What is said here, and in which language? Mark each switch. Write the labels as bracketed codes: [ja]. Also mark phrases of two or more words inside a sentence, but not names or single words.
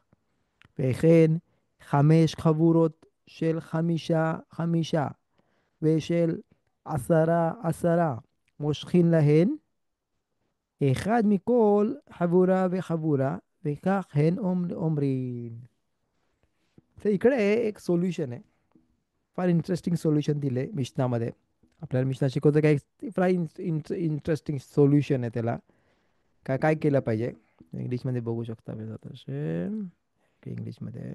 [he] וכן 5 חבורות של 5 5, ושל 10 10, מושכין להן, אחד מכל חבורה וחבורה, וכך הן אומרים. [mr] तर इकडे एक सोल्युशन आहे, फार [en] interesting solution [mr] दिले मिशनामध्ये. आपल्याला मिशना शिकवतं काय, फार [en] interesting solution [mr] आहे त्याला. काय काय केलं पाहिजे इंग्लिशमध्ये बघू शकता मी जात असेल, इंग्लिशमध्ये.